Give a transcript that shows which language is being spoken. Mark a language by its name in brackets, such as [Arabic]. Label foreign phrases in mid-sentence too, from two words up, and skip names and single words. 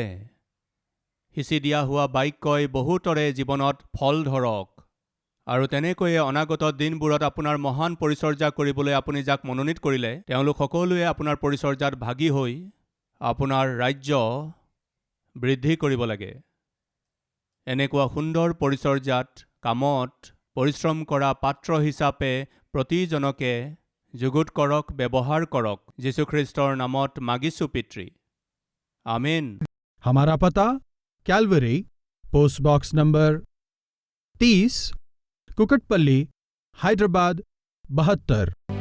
[Assamese] সিঁচি দিয়া হোৱা বাক্যই বহুতৰে জীৱনত ফল ধৰক, আৰু তেনেকৈয়ে অনাগত দিনবোৰত আপোনাৰ মহান পৰিচৰ্যা কৰিবলৈ আপুনি যাক মনোনীত কৰিলে, তেওঁলোক সকলোৱে আপোনাৰ পৰিচৰ্যাত ভাগী হৈ আপোনাৰ ৰাজ্য বৃদ্ধি কৰিব লাগে। এনেকুৱা সুন্দৰ পৰিচৰ্যাত, কামত পৰিশ্ৰম কৰা পাত্ৰ হিচাপে প্ৰতিজনকে যুগুত কৰক, ব্যৱহাৰ কৰক। যীশুখ্ৰীষ্টৰ নামত মাগিছো পিতৃ, আমেন। [Hindi] हमारा पता कैलवरी, पोस्ट बॉक्स नंबर 30, कुकटपल्ली, हैदराबाद 72।